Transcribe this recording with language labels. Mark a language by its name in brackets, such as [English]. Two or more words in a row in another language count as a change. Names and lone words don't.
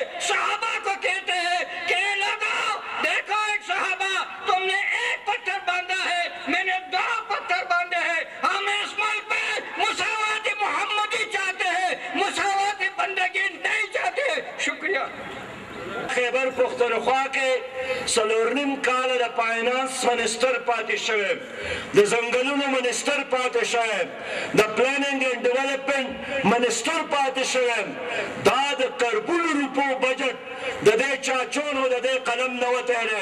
[Urdu] صحابہ کو کہتے ہیں کہ لوگوں دیکھو، ایک صحابہ تم نے 1 پتھر باندھا ہے، میں نے 2 پتھر باندھے ہیں. ہم اس ملک میں مساوات محمدی چاہتے ہیں، مساوات بندگی نہیں چاہتے. شکریہ. [Pashto] خیبر پختونخوا کې 4.5 کاله د [English] finance minister [Pashto] پاتې شوی، د ځنګلونو منسټر پاتې شوی، د [English] planning and development minister [Pashto] پاتې شوی. دا د کربونو روپو بجټ د دې چاچونو د دې قلم نه وتی دی.